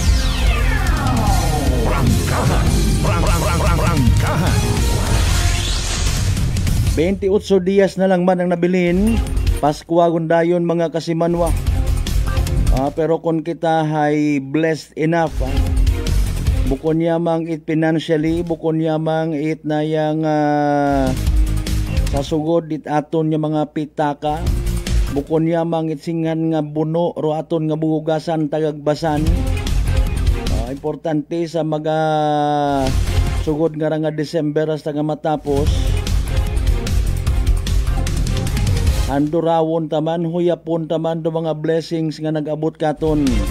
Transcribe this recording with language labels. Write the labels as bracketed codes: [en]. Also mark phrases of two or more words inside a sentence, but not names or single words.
[akl] Prangkahan. Prangkahan. 28 días na lang man ang nabilin. Pasko gundayon mga kasimanwa. Pero kung kita ay [en] blessed enough, [akl] bukon yamang it financially, bukon yamang it na yang sasugod it aton nga mga pitaka, bukon yamang it singan nga buno ro aton nga buhugasan tagagbasan. Importante sa mga sugod nga December hasta nga matapos. Andurawon taman, huyapon taman do mga blessings nga nag-abot katon.